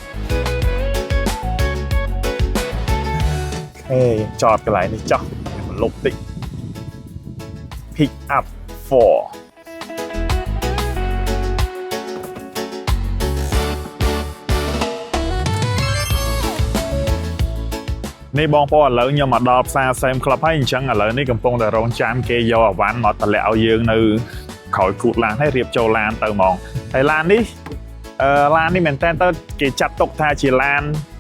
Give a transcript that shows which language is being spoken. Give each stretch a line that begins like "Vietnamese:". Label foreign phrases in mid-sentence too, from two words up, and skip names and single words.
Khmer: អូខេចតកន្លែងនេះចោះមកលុបតិច
English: pick up for
Khmer: នេះបងប្អូនឥឡូវខ្ញុំមកដល់ផ្សារ Sam Club ហើយអញ្ចឹងឥឡូវនេះកំពុងតែរងចាំគេយកអវ៉ាន់មក តម្លាក់ឲ្យយើងនៅក្រោយគូតឡានហើយរៀបចូលឡានទៅហ្មងហើយឡាននេះមែនតើទៅគេចាត់ទុកថាជាឡានក